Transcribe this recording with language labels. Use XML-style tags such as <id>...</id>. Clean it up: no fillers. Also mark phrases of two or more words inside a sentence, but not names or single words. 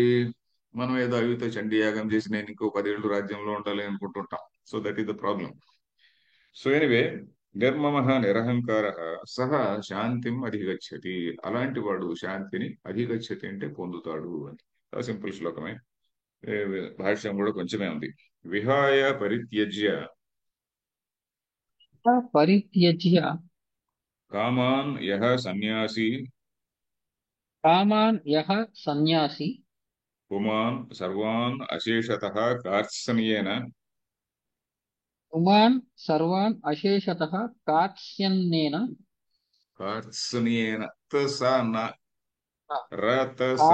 <te>మనం ఏదో అవితో చండీ యాగం చేసి నేను ఇంకో 10 ఏళ్ళు రాజ్యంలో ఉండాలి అనుకుంటుంటాం.</te> <en>So that is the problem. So anyway,</en> <sa>నిర్మమ నిరహంకార సహ శాంతిం అధిగచ్చతి.</sa> <te>అలాంటి వాడు శాంతిని అధిగచ్చతి అంటే పొందుతాడు అని. సింపుల్ శ్లోకమే. ఏ, భాష్యం కూడా కొంచెమే ఉంది.</te> <sa>విహాయ పరిత్యజ్య పరిత్యజ్య కామాన్ యః సన్యాసి కామాన్ యః సన్యాసి పుమాన్ సర్వాన్ అశేషతః కార్త్స్యేన పుమాన్ సర్వాన్ అశేషతః కార్త్స్యన్నేన కార్త్స్యేన స న రత స</sa>